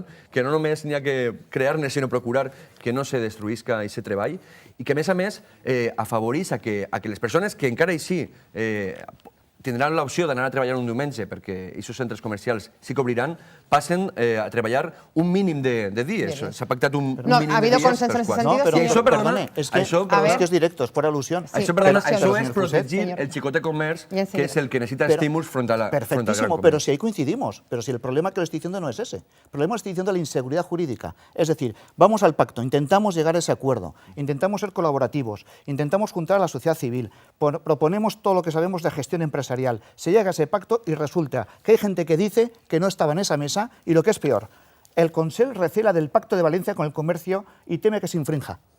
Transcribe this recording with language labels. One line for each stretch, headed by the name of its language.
Catalan: que no només n'hi ha que crear-ne, sinó procurar que no se destruïsca aquest treball, i que, a més, afavorís a que les persones que encara així tindran l'opció d'anar a treballar un diumenge perquè aquests centres comercials sí que obriran, passen a treballar un mínim de dies. S'ha pactat un mínim de dies.
Spanish: ¿Ha habido consenso en ese sentido? No, pero
Catalan: I això,
Spanish: perdone, es que es directo, es por alusión.
Catalan: Això és protegir el xicote comerç, que és el que necessita estímuls front al gran
Spanish: Perfectísimo,
Catalan: comerç.
Spanish: pero si ahí coincidimos. Pero si el problema que le estoy diciendo no es ese. El problema estoy diciendo la inseguridad jurídica. Es decir, vamos al pacto, intentamos llegar a ese acuerdo, intentamos ser colaborativos, intentamos juntar a la sociedad civil, proponemos todo lo que sabemos de gestión empresarial. Se llega a ese pacto y resulta que hay gente que dice que no estaba en esa mesa y lo que es peor, el Consell recela del Pacto de Valencia con el comercio y teme que se infrinja.